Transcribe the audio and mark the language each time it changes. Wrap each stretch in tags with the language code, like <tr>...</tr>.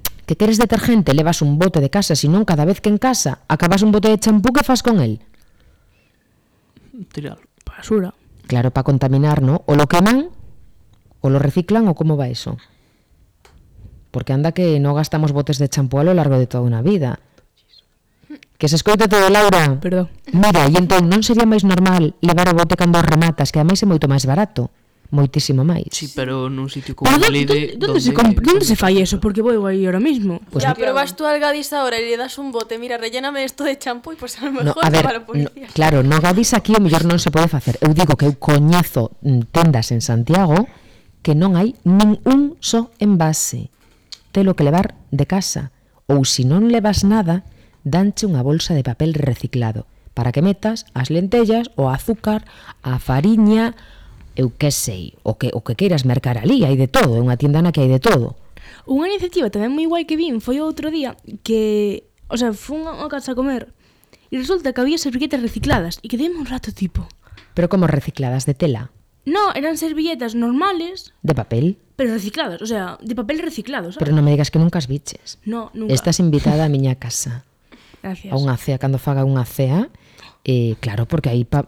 <gl>Que queres detergente, levas un bote de casa, sino cada vez que en casa acabas un bote de champú, que fas</gl> <es>con él?</es> <gl>Tirar basura.</gl> <es>Claro, para contaminar, ¿no? O lo queman, o lo reciclan, o cómo va eso. Porque anda que no gastamos botes de champú a lo largo de toda una vida.</es> <gl>Que se escoite todo, Laura. Perdón.</gl> <es>Mira, y entonces,</es> <gl>¿non sería máis normal levar o bote cando o rematas? Que además é moito máis barato. Moitísimo máis. Sí, pero nun sitio como Lide, onde se fai eso? Porque vou aí ahora mismo.</gl> <es>Pues ya, pero vas tú al Gadis ahora e le das un bote, mira, relléname esto de champú e pues a lo mejor no, a ver, para</es> <gl>no, claro, no Gadis aquí o mellor non se pode facer. Eu digo que eu coñezo tendas en Santiago que non hai nin un só envase. Te lo que levar de casa. Ou si non levas nada, danche unha bolsa de papel reciclado para que metas as lentellas, o azúcar, a fariña, eu que sei, o que queiras mercar ali, hai de todo, é unha tienda na que hai de todo. Unha iniciativa tamén moi guai que vin foi outro día que, o sea, fun a casa a comer e resulta que había servilletas recicladas e quedéme un rato tipo... Pero como recicladas, de tela?</gl> <es>No, eran servilletas normales... De papel?</es> <gl>Pero recicladas, o sea, de papel reciclado, ¿sabes? Pero non me digas que nunca as biches. No, nunca. Estás invitada a miña casa.</gl> <es>Gracias.</es> <gl>A unha cea, cando faga unha cea, claro, porque aí...</gl>